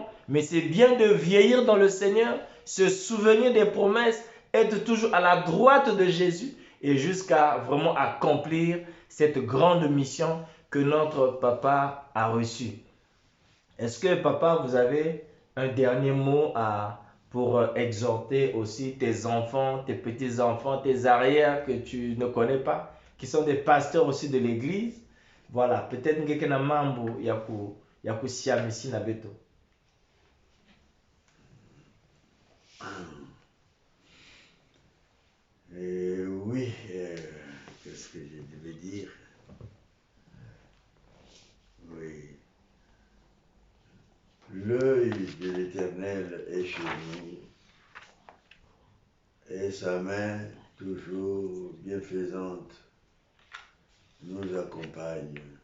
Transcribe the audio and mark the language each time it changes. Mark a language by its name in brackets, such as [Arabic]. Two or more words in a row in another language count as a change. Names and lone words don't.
[French] Mais c'est bien de vieillir dans le Seigneur, se souvenir des promesses, être toujours à la droite de Jésus et jusqu'à vraiment accomplir cette grande mission que notre papa a reçue. Est-ce que papa, vous avez un dernier mot pour exhorter aussi tes enfants, tes petits-enfants, tes arrières que tu ne connais pas, qui sont des pasteurs aussi de l'église? Voilà, peut-être que [Kongo] na mambo ya kusiama ici na beto. [French] Oui, qu'est-ce que je devais dire? Oui. L'œil de l'Éternel est chez nous et sa main toujours bienfaisante nous accompagne.